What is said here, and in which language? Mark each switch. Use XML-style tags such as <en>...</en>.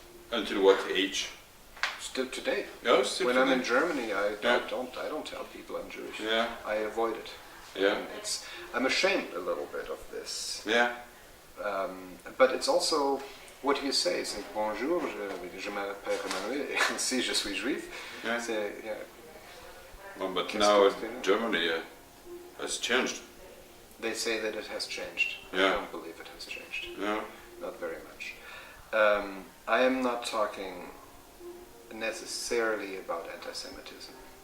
<en>Until what age? Still today. No, still when today. I'm in Germany, I don't tell people I'm Jewish. Yeah. I avoid it. Yeah. And I'm ashamed a little bit of this. Yeah. But it's also what you say.</en> <fr>C'est bonjour, je m'appelle Emanuel, et si je suis juif.</fr> <en>Yeah.</en> <fr>C'est,</fr> <en>yeah. Well, but now Germany has changed. They say that it has changed. Yeah. I don't believe it has changed. Yeah. Not very much. I am not talking necessarily about anti-Semitism.</en>